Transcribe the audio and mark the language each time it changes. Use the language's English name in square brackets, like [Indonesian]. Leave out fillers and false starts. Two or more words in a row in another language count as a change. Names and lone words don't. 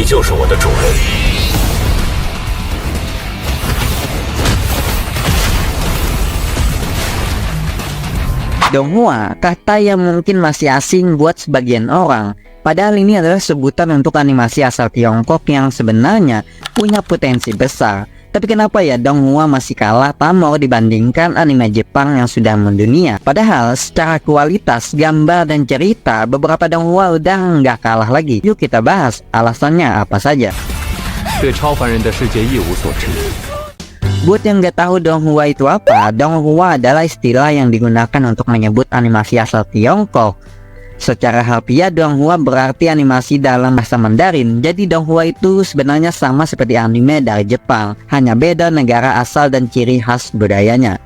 [Chinese] 就是我的主人。 [Indonesian] Donghua, kata yang mungkin masih asing buat sebagian orang. Padahal ini adalah sebutan untuk animasi asal Tiongkok yang sebenarnya punya potensi besar. Tapi kenapa ya Donghua masih kalah pamor dibandingkan anime Jepang yang sudah mendunia? Padahal secara kualitas, gambar dan cerita, beberapa Donghua udah nggak kalah lagi. Yuk kita bahas alasannya apa saja. [Chinese] 对超凡人的世界一无所知。 [Indonesian] Buat yang nggak tahu Donghua itu apa, Donghua adalah istilah yang digunakan untuk menyebut animasi asal Tiongkok. Secara harfiah, Donghua berarti animasi dalam bahasa Mandarin. Jadi Donghua itu sebenarnya sama seperti anime dari Jepang, hanya beda negara asal dan ciri khas budayanya.